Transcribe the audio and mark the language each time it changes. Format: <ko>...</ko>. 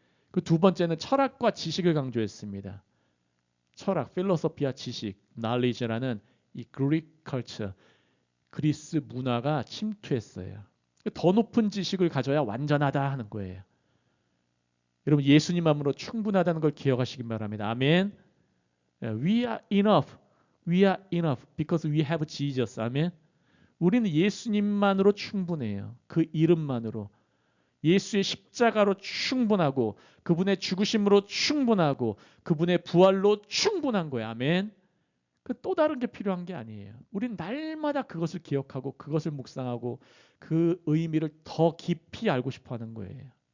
<ko>그 두 번째는 철학과 지식을 강조했습니다. 철학, 필로소피아 지식, knowledge라는 이 Greek culture, 그리스 문화가 침투했어요. 더 높은 지식을 가져야 완전하다 하는 거예요. 여러분 예수님만으로 충분하다는 걸 기억하시기 바랍니다. 아멘.</ko> <en>We are enough. We are enough because we have Jesus.</en> <ko>아멘. 우리는 예수님만으로 충분해요. 그 이름만으로. 예수의 십자가로 충분하고 그분의 죽으심으로 충분하고 그분의 부활로 충분한 거예요. 아멘. 그 또 다른 게 필요한 게 아니에요. 우리는 날마다 그것을 기억하고 그것을 묵상하고 그 의미를 더 깊이 알고 싶어 하는 거예요.</ko>